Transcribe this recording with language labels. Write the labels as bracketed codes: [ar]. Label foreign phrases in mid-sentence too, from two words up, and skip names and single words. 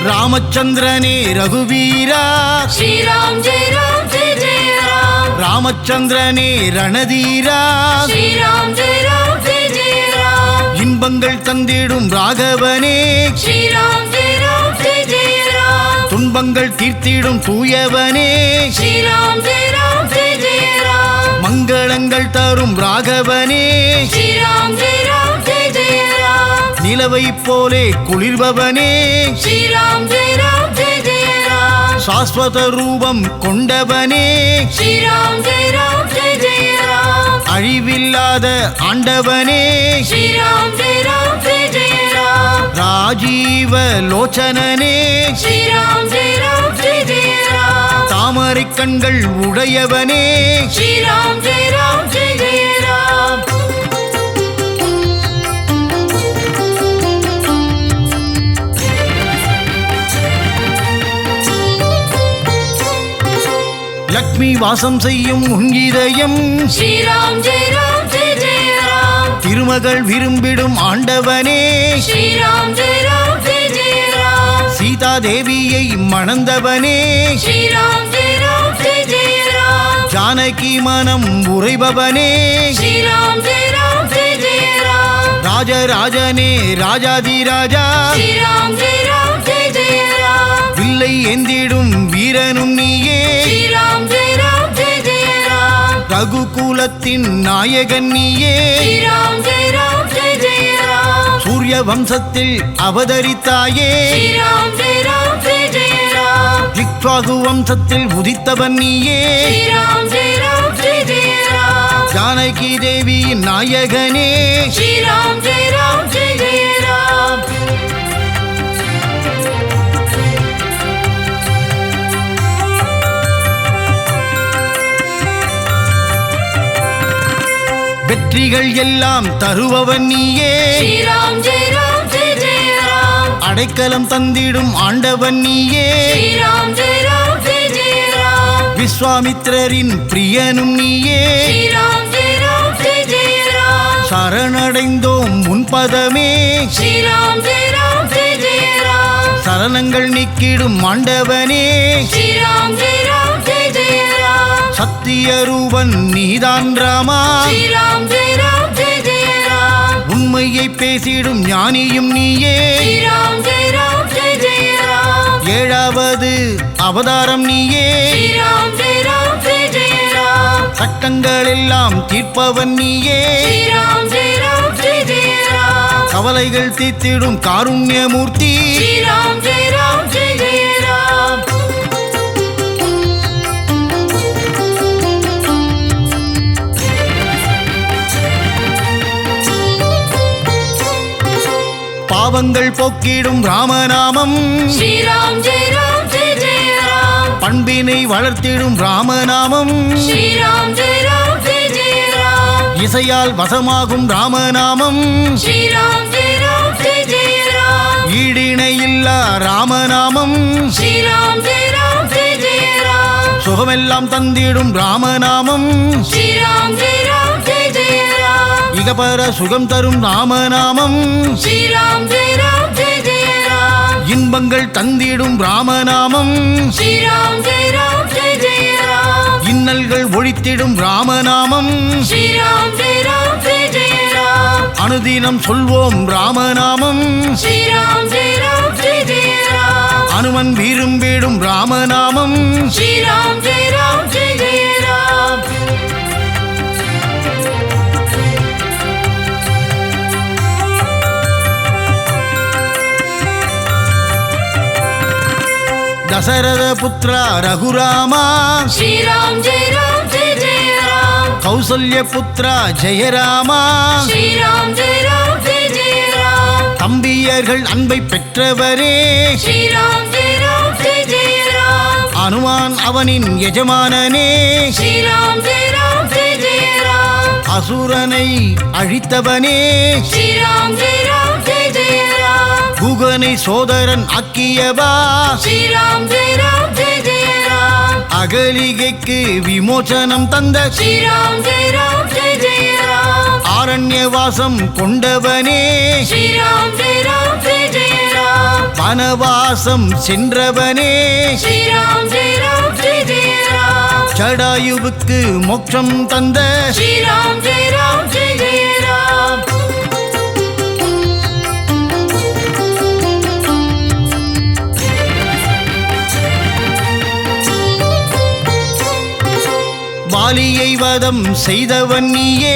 [ta] ராமச்சந்திரனே ரகுவீரா [hi] श्रीराम जय राम जय जय राम [ta] ராமச்சந்திரனே ரணதீரா [hi] श्रीराम जय राम जय जय राम [ta] இன்பங்கள் தந்திடும் ராகவனே [hi] श्रीराम जय राम जय जय राम [ta] துன்பங்கள் தீர்த்திடும் தூயவனே [hi] श्रीराम जय राम जय जय राम [ta] மங்களங்கள் தரும் ராகவனே [hi] श्रीराम जय राम जय जय राम [ta] நிலவை போலே குளிர்பவனே [hi] श्रीराम जय राम जय जय राम [ta] சாஸ்வத ரூபம் கொண்டவனே [hi] श्रीराम जय राम जय जय राम [ta] அழிவில்லாத ஆண்டவனே [hi] श्रीराम जय राम जय जय राम [ta] ராஜீவ லோச்சனனே [hi] श्रीराम जय राम जय जय राम [ta] தாமரை கண்கள் உடையவனே [hi] श्रीराम जय राम जय जय राम [ta] லக்ஷ்மி வாசம் செய்யும் உன் இதயம் [hi] श्रीराम जय राम जय जय राम [ta] திருமகள் விரும்பிடும் ஆண்டவனே [hi] श्रीराम जय राम जय जय राम [ta] சீதா தேவியை மணந்தவனே [hi] श्रीराम जय राम जय जय राम [ta] ஜானகி மனம் உறைபவனே [hi] श्रीराम जय राम जय जय राम [ta] ராஜராஜனே ராஜாதிராஜா [hi] श्रीराम जय राम जय जय राम [ta] வில்லை ஏந்திடும் வீரனும் நீயே [hi] श्रीराम जय राम जय जय राम [ta] ரகுகுலத்தின் நாயகன் நீயே [hi] श्रीराम जय राम जय जय राम [ta] சூரிய வம்சத்தில் அவதரித்தாயே [hi] श्रीराम जय राम जय जय राम [ta] இக்ஷ்வாகு வம்சத்தில் உதித்தவன் நீயே [hi] श्रीराम जय राम जय जय राम [ta] ஜானகி தேவியின் நாயகனே [hi] श्रीराम जय राम जय जय राम [ta] வெற்றிகள் எல்லாம் தருபவன் நீயே [hi] श्रीराम जय राम जय जय राम [ta] அடைக்கலம் தந்திடும் ஆண்டவன் நீயே [hi] श्रीराम जय राम जय जय राम [ta] விஸ்வாமித்திரரின் பிரியனும் நீயே [hi] श्रीराम जय राम जय जय राम [ta] சரணடைந்தோம் உன் பதமே [hi] श्रीराम जय राम जय जय राम [ta] சரணங்கள் நீக்கிடும் ஆண்டவனே [hi] श्रीराम जय राम जय जय राम [ta] சத்திய ரூபன் நீதான் ராமா [hi] श्रीराम जय राम जय जय राम [ta] உண்மையை பேசிடும் ஞானியும் நீயே [hi] श्रीराम जय राम जय जय राम [ta] ஏழாவது அவதாரம் நீயே [hi] श्रीराम जय राम जय जय राम [ta] சட்டங்கள் எல்லாம் தீர்ப்பவன் நீயே [hi] श्रीराम जय राम जय जय राम [ta] கவலைகள் தீர்த்திடும் காருண்யமூர்த்தி [hi] श्रीराम जय राम जय जय राम [ta] பாவங்கள் போக்கிடும் ராமநாமம் [hi] श्रीराम जय राम जय जय राम [ta] பண்பினை வளர்த்திடும் ராமநாமம் [hi] श्रीराम जय राम जय जय राम [ta] இசையால் வசமாகும் ராமநாமம் [hi] श्रीराम जय राम जय जय राम [ta] ஈடிணையில்லா ராமநாமம் [hi] श्रीराम जय राम जय जय राम [ta] சுகமெல்லாம் தந்திடும் ராமநாமம் [hi] श्रीराम जय राम जय जय राम [ta] இகபர சுகம் தரும் ராமநாமம் [hi] श्रीराम जय राम जय जय राम [ta] இன்பங்கள் தந்திடும் ராமநாமம் [hi] श्रीराम जय राम जय जय राम [ta] இன்னல்கள் ஒழித்திடும் ராமநாமம் [hi] श्रीराम जय राम जय जय राम [ta] அனுதினம் சொல்வோம் ராமநாமம் [hi] श्रीराम जय राम जय जय राम [ta] அனுமன் விரும்பிடும் ராமநாமம் [hi] श्रीराम जय राम जय जय राम [ta] தசரத புத்ரா ரகுராமா [hi] श्रीराम जय राम जय जय राम [ta] கௌசல்ய புத்ரா ஜெயராமா [hi] श्रीराम जय राम जय जय राम [ta] தம்பியர்கள் அன்பை பெற்றவரே [hi] श्रीराम जय राम जय जय राम [ta] அனுமான் அவனின் எஜமானனே [hi] श्रीराम जय राम जय जय राम [ta] அசுரனை அழித்தவனே [hi] श्रीराम जय राम जय जय राम [ta] குகனை சோதரன் ஆக்கியவா [hi] श्रीराम जय राम जय जय राम [ta] அகலிகைக்கு விமோசனம் தந்த [hi] श्रीराम जय राम जय जय राम [ta] ஆரண்யவாசம் கொண்டவனே [hi] श्रीराम जय राम जय जय राम [ta] வனவாசம் சென்றவனே [hi] श्रीराम जय राम जय जय राम [ta] ஜடாயுவுக்கு மோட்சம் தந்த [hi] श्रीराम जय राम जय जय राम [ta] வாலியை வதம் செய்தவன் நீயே